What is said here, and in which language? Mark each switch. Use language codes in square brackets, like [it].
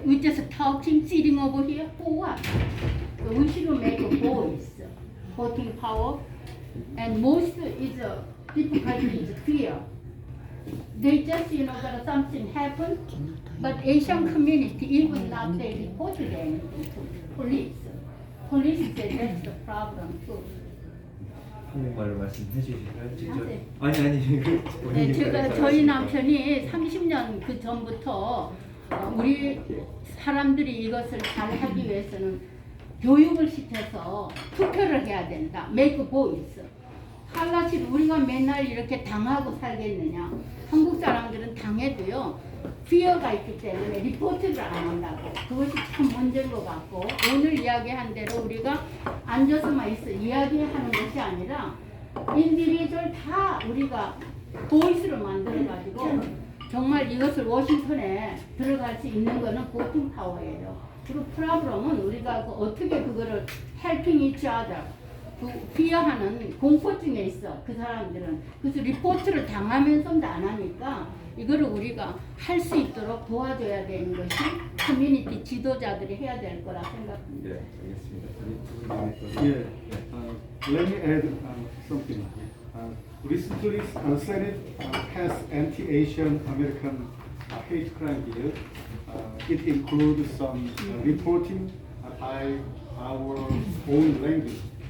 [en] We just talking, sitting over here for what? So we should make a voice, voting power. And most is difficulty is fear. They just got something happen, but Asian community even not they reported anything to police. Police said that's the problem too. [ko] 한국말로 말씀해 주실까요? 직접? 네. 아니 그 네, 본인이 제가 그래서 저희 하시니까. 남편이 30년 그 전부터 우리 사람들이 이것을 잘 하기 위해서는 교육을 시켜서 투표를 해야 된다. [en] make a voice. [ko] 할라시 우리가 맨날 이렇게 당하고 살겠느냐. 한국 사람들은 당해도요. 피어가 있기 때문에 리포트를 안 한다고. 그것이 참 문제인 것 같고, 오늘 이야기한 대로 우리가 앉아서만 있어 이야기하는 것이 아니라 인디비주얼 다 우리가 보이스를 만들어가지고 정말 이것을 워싱턴에 들어갈 수 있는 거는 보팅 파워예요. 그리고 프로그램은 우리가 어떻게 그거를 [en] helping each other, [ko] 그 피어하는 공포증에 있어 그 사람들은. 그래서 리포트를 당하면서도 안 하니까 이거를 우리가 할 수 있도록 도와줘야 되는 것이 커뮤니티 지도자들이 해야 될 거라 생각합니다. 네, 알겠습니다. 우리 두 [en] Yeah, let me add something. Recently, Senate passed anti-Asian American hate crime bill. It includes some reporting by our own language.